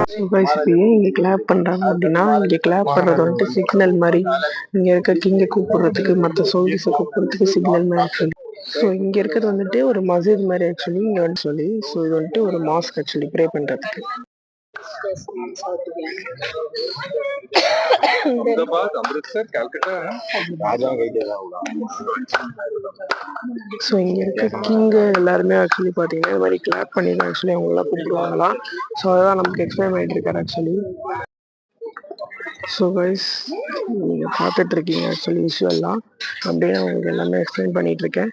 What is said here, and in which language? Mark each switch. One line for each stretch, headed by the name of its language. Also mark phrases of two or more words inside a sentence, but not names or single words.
Tamil: கைஸ் இப்போ ஏன் இங்கே கிளாப் பண்ணுறாங்க அப்படின்னா, இங்கே கிளாப் பண்ணுறது வந்துட்டு சிக்னல் மாதிரி, இங்கே இருக்க கிங்கை கூப்பிடுறதுக்கு, மற்ற சோல்ஜர்ஸை கூப்பிடுறதுக்கு சிக்னல் மாதிரி ஆக்சுவலி. ஸோ இங்கே இருக்கிறது வந்துட்டு ஒரு மஸ்ஜித் மாதிரி ஆக்சுவலி, இங்கே வந்து சொல்லி ஸோ இது வந்துட்டு ஒரு மாஸ்க் ஆக்சுவலி ப்ரே பண்ணுறதுக்கு. अहमदाबाद अमृतसर कलकत्ता राजा गई जगह होगा ஸோ இங்கே இருக்க கிங்கு எல்லாருமே ஆக்சுவலி பார்த்தீங்கன்னா இது மாதிரி கிளாப் பண்ணி தான் ஆக்சுவலி அவங்களாம் கூப்பிடுவாங்களாம். ஸோ அதான் நமக்கு எக்ஸ்பிளைன் பண்ணிட்டு இருக்காரு ஆக்சுவலி. ஸோ கைஸ் நீங்கள் பார்த்துட்ருக்கீங்க ஆக்சுவலி விஷுவல்லாம் அப்படியே நான் உங்களுக்கு எல்லாமே எக்ஸ்பிளைன் பண்ணிகிட்ருக்கேன்.